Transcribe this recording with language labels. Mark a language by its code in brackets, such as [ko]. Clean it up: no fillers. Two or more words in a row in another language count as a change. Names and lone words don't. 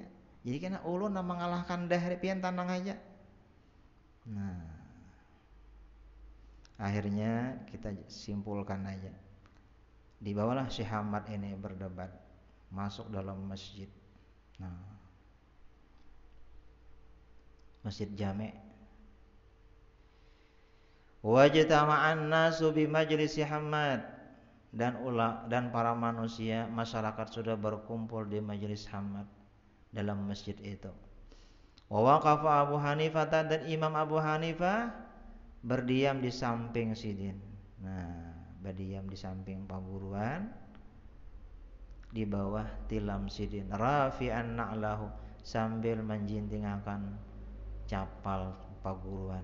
[bjn] Jadi kena ulun mengalahkan dahri, pian tanang aja. Nah, akhirnya kita simpulkan aja. Dibawalah Syekh Ahmad ini berdebat, masuk dalam masjid. Nah, masjid Jami'. [ar] واجتمع الناس بمجلس حماد, [bjn] dan para manusia, masyarakat sudah berkumpul di majelis Hamad dalam masjid itu. [ar] ووقف أبو حنيفة, [bjn] dan Imam Abu Hanifah berdiam di samping sidin. Nah, berdiam di samping paguruan, di bawah tilam sidin, [ar] رافعا نعله, [bjn] sambil menjintingakan capal paguruan.